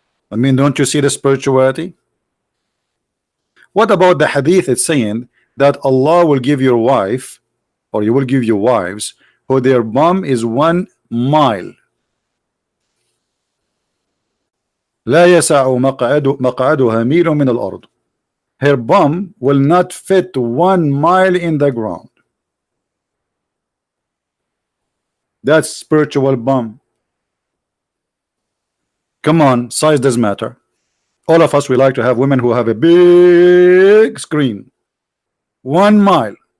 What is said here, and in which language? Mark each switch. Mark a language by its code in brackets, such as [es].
[en] I mean, don't you see the spirituality? What about the hadith? It's saying that Allah will give your wife, or you will give your wives, who their bum is 1 mile. [ar] لا يسع مقعدها ميل من الأرض. [en] Her bum will not fit 1 mile in the ground. That's spiritual bum. Come on, size does matter. All of us, we like to have women who have a big screen. 1 mile.